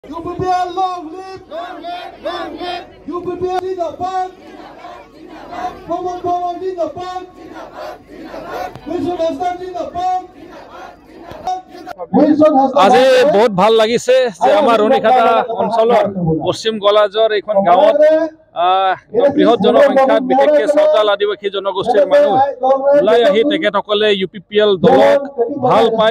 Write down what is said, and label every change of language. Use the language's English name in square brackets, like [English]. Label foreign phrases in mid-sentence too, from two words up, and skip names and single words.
[English] UPPL long live! Long live! Long live! UPPL Zindabad! [Hindi] Pramod Bawa Zindabad! Wilson Hassan Zindabad! [Assamese] আজি বহুত ভাল লাগিছে যে আমাৰ রনিখাতা অঞ্চলৰ পশ্চিম গলাজৰ এইখন গাঁৱত বৃহৎ জনসংখ্যাত বিশেষকৈ সাঁওতাল আদিবাসী জনগোষ্ঠীৰ মানুহ ওলাই আহি তেখেতসকলে UPPL দলক ভাল পায়।